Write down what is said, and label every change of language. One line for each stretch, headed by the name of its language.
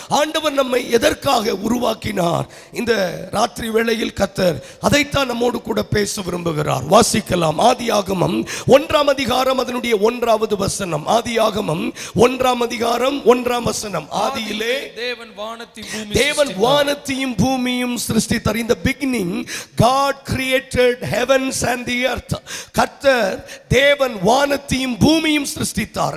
Tamil: ஆண்டவர் நம்மை எதற்காக உருவாக்கினார்? இந்த ராத்திரி வேளையில் கர்த்தர் அதைத்தான் நம்மோடு கூட பேச விரும்புகிறார். வாசிக்கலாம். ஆதியாகமம் 1 அதிகாரம் அதனுடைய 1வது வசனம். ஆதியாகமம் 1 அதிகாரம் 1 வசனம். ஆதியிலே தேவன் வானத்தையும் பூமியும் சிருஷ்டித்தார்.
English: In the beginning God created heavens and the earth.
Tamil: கர்த்தர் தேவன் வானத்தையும் பூமியும் சிருஷ்டித்தார்.